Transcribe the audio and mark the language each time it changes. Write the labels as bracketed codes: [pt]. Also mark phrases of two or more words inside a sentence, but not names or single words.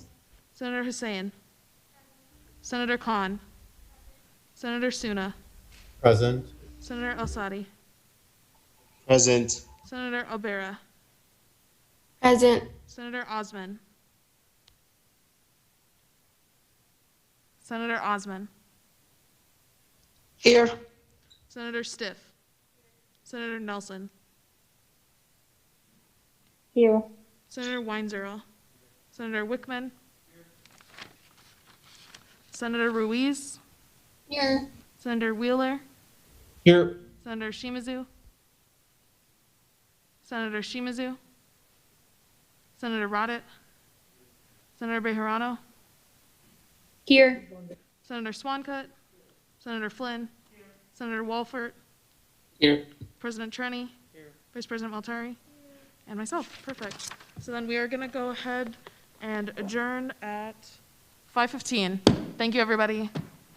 [en] Senator Hussain. Senator Khan. Senator Suna. Present. Senator El-Sadi. Present. Senator Albera. Present. Senator Osman. Senator Osman. Here. Senator Stiff. Senator Nelson. Here. Senator Weinzierl. Senator Wickman. Senator Ruiz. Here. Senator Wheeler. Here. Senator Shimazu. Senator Shimazu. Senator Roddick. Senator Bejarano. Here. Senator Swancutt, Senator Flynn, Senator Walford, Here. President Trenny, Vice President Maltari, and myself. Perfect. So then we are going to go ahead and adjourn at 5:15. Thank you, everybody.